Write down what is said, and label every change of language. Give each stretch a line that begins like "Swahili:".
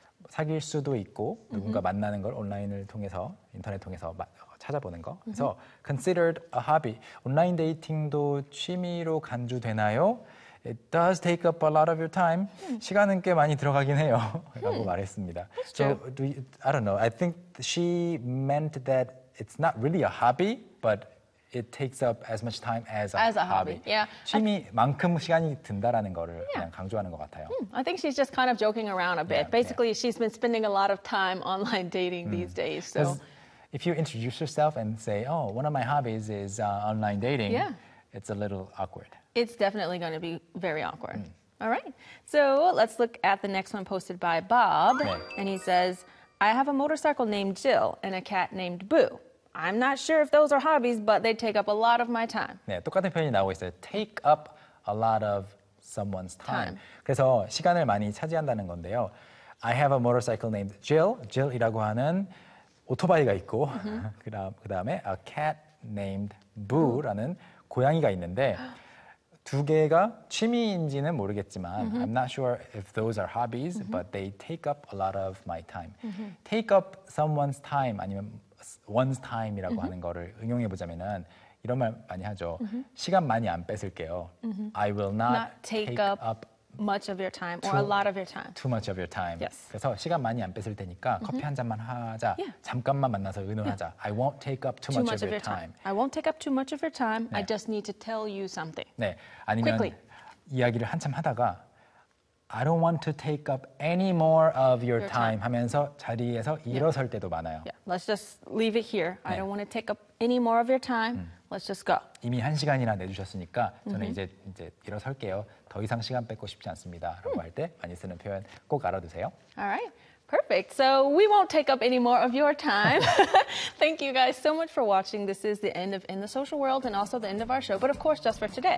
Korean: 사귈 수도 있고 누군가 만나는 걸 온라인을 통해서 인터넷 통해서 찾아보는 거.
English: 그래서 considered a hobby.
Korean: 온라인 데이팅도 취미로 간주되나요?
English: It does take up a lot of your time.
Korean: 시간은 꽤 많이 들어가긴 해요. 라고 말했습니다.
English: So, I don't know. I think she meant that it's not really a hobby, but it takes up as much time as a hobby. Yeah.
Korean: 취미만큼 시간이 든다라는 거를 그냥 강조하는 것 같아요.
English: I think she's just kind of joking around a bit. Yeah, basically, yeah. she's been spending a lot of time online dating these days. So, if you introduce yourself and say, oh, one of my hobbies is online dating, it's a little awkward. It's definitely going to be very awkward. All right. So let's look at the next one posted by Bob. And he says, I have a motorcycle named Jill and a cat named Boo. I'm not sure if those are hobbies, but they take up a lot of my time.
Korean: 네, 똑같은 표현이 나오고 있어요.
English: Take up a lot of someone's time.
Korean: 그래서 시간을 많이 차지한다는 건데요.
English: I have a motorcycle named Jill.
Korean: Jill이라고 하는 오토바이가 있고, 그다음에
English: a cat named Boo
Korean: 라는 고양이가 있는데, 두 개가 취미인지는 모르겠지만
English: I'm not sure if those are hobbies, but they take up a lot of my time. Take up someone's time,
Korean: 아니면 one's time이라고 하는 거를 응용해보자면 이런 말 많이 하죠. 시간 많이 안 뺏을게요.
English: I will not take up much of your time or a lot of your time. Too much of your time. Yes.
Korean: 그래서 시간 많이 안 뺏을 테니까 커피 한 잔만 하자.
English: Yeah.
Korean: 잠깐만 만나서 의논하자.
English: Yeah. I won't take up too much of your time. I won't take up too much of your time. 네. I just need to tell you something. 네. 아니면 Quickly.
Korean: 이야기를 한참 하다가
English: I don't want to take up any more of your time
Korean: 하면서 자리에서 일어설 때도 많아요.
English: Yeah. Let's just leave it here. 네. I don't want to take up any more of your time. Let's just go.
Korean: 이미 한 시간이나 내주셨으니까 저는 이제 일어설게요. 더 이상 시간 뺏고 싶지 않습니다. 라고 할 때 많이 쓰는 표현 꼭 알아두세요.
English: All right. Perfect. So we won't take up any more of your time. Thank you guys so much for watching. This is the end of In the Social World and also the end of our show. But of course, just for today.